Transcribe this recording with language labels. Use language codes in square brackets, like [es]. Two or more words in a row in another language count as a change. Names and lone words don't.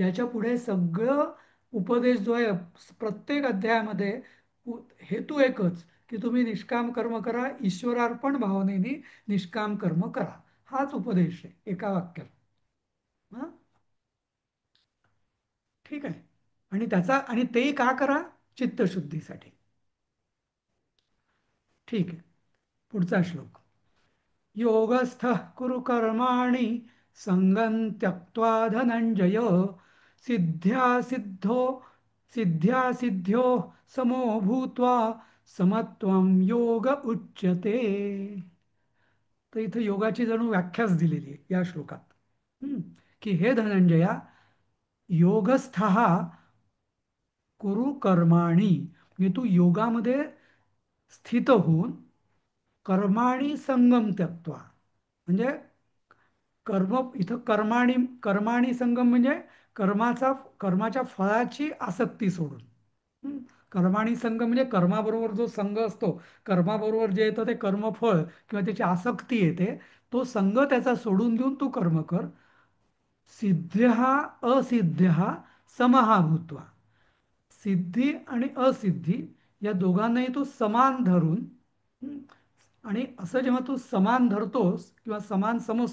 [mr] याच्या पुढे सगळं उपदेश जो आहे प्रत्येक अध्यायामध्ये, हेतू एकच, की तुम्ही निष्काम कर्म करा, ईश्वरार्पण भावनेने निष्काम कर्म करा. हाच उपदेश आहे एका वाक्यात. हा, ठीक आहे. आणि ते का करा? चित्तशुद्धीसाठी. ठीक आहे. पुढचा श्लोक. [sa] योगस्थः कुरु कर्माणि संगं त्यक्त्वा धनंजय सिद्ध्या सिद्धो सिद्ध्या सिद्ध्यो समो भूत्वा समत्वं योग उच्यते. [mr] तर इथं योगाची जणू व्याख्याच दिलेली आहे या श्लोकात. हम्म. की हे धनंजया, [sa] योगस्थ कुरु कर्माणि, [mr] म्हणजे तू योगामध्ये स्थित होऊन [sa] कर्माणि संगम त्यक्त्वा, [mr] म्हणजे कर्म, इथं [sa] कर्माणि कर्माणि संगम [mr] म्हणजे कर्माच्या फळाची आसक्ती सोडून. हं? [sa] कर्माणी संग [mr] म्हणजे कर्माबरोबर जो संघ असतो, कर्माबरोबर जे येतं ते कर्मफळ किंवा त्याची आसक्ती येते, तो संघ त्याचा सोडून देऊन तू कर्म कर. [sa] सिद्ध्य असिद्ध्य समहा भूत्वा. [mr] सिद्धी आणि असिद्धी या दोघांनाही तू समान धरून, हं, आणि असं जेव्हा तू समान धरतोस किंवा समान समजतोस